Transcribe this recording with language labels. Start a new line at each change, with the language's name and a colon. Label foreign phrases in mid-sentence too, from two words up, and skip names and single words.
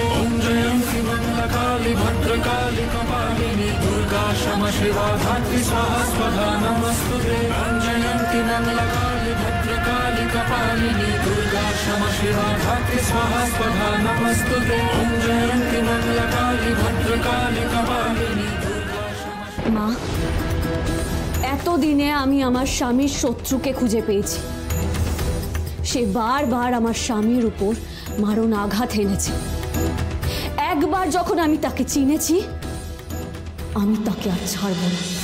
Sanskrit: ओम जयंती मंगला काली भद्रकाली कपालिनी दुर्गा क्षमा शिवा धात्री स्वाहा स्वधा नमस्तुते। ओम जयंती मंगला काली भद्रकाली कपालिनी दुर्गा क्षमा शिवा धात्री स्वाहा स्वधा नमस्तुते। ओम जयंती मंगला काली भद्रकाली कपालिनी दुर्गा क्षमा।
Bangla: মা, এতদিনে আমি আমার স্বামীর শত্রুকে খুঁজে পেয়েছি। সে বারবার আমার স্বামীর উপর মারণ আঘাত এনেছে। একবার যখন আমি তাকে চিনেছি, আমি তাকে আর ছাড়ব না।